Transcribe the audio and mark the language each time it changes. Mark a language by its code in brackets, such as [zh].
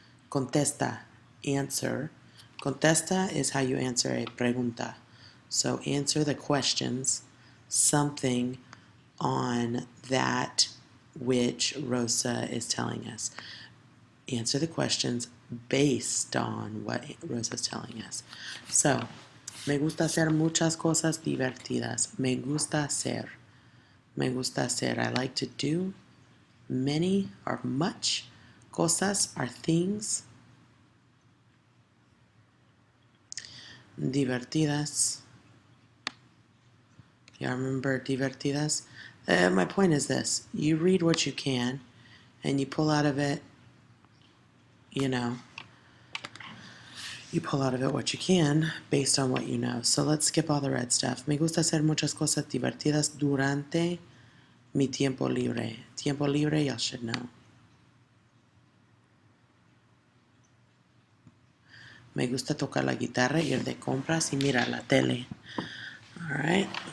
[en] Contesta, answer. Contesta is how you answer a pregunta. So answer the questions, something on that which Rosa is telling us. Answer the questions based on what Rosa is telling us. [es] So, me gusta hacer muchas cosas divertidas. Me gusta hacer. Me gusta hacer. [en] I like to do many or much. Cosas are things. [es] Divertidas. [en] Y'all remember divertidas? My point is this. You read what you can and you pull out of it, you pull out of it what you can based on what you know. So let's skip all the red stuff. [es] Me gusta hacer muchas cosas divertidas durante mi tiempo libre. Tiempo libre, [en] y'all should know. [es] Me gusta tocar la guitarra, ir de compras y mirar la tele. [en] All right.